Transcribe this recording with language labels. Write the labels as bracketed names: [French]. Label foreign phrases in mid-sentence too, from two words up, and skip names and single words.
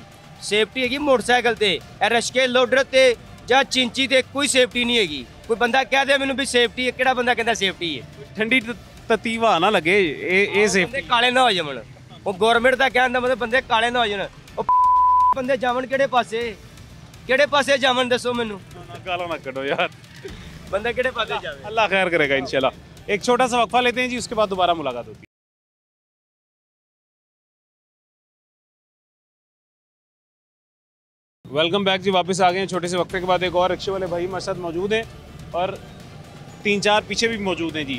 [Punjabi] ਸੇਫਟੀ ਹੈਗੀ ਮੋਟਰਸਾਈਕਲ ਤੇ, ਇਹ ਰਿਕਸ਼ੇ ਲੋਡਰ ਤੇ ਜਾਂ ਚਿੰਚੀ ਤੇ ਕੋਈ ਸੇਫਟੀ ਨਹੀਂ ਹੈਗੀ। ਕੋਈ ਬੰਦਾ ਕਹਿ ਦੇ ਮੈਨੂੰ ਵੀ ਸੇਫਟੀ ਹੈ, ਕਿਹੜਾ ਬੰਦਾ ਕਹਿੰਦਾ ਸੇਫਟੀ ਹੈ? ਠੰਡੀ ਤਤੀ ਹਵਾ ਨਾ ਲੱਗੇ, ਇਹ ਸੇਫਟੀ। ਕਾਲੇ ਨਾ ਹੋ ਜਾਵਣ, ਉਹ ਗਵਰਨਮੈਂਟ ਦਾ ਕਹਿਣ ਦਾ ਮਤਲਬ ਬੰਦੇ ਕਾਲੇ ਨਾ ਹੋ ਜਾਣ। ਉਹ ਬੰਦੇ ਜਾਵਣ ਕਿਹੜੇ ਪਾਸੇ? ਕਿਹੜੇ ਪਾਸੇ ਜਾਵਣ ਦੱਸੋ ਮੈਨੂੰ। ਗੱਲਾਂ ਨਾ ਕੱਟੋ ਯਾਰ, ਬੰਦਾ ਕਿਹੜੇ ਪਾਸੇ ਜਾਵੇ? [Urdu] اللہ خیر کرے گا ان شاء اللہ. ایک چھوٹا سا وقفہ لیتے ہیں جی، اس کے بعد دوبارہ ملاقات ہوتی ہے. [English] welcome back [Urdu] جی، واپس آ گئے ہیں چھوٹے سے وقفے کے بعد. ایک اور رکشے والے بھائی ہمارے ساتھ موجود ہیں اور 3-4 پیچھے بھی موجود ہیں جی.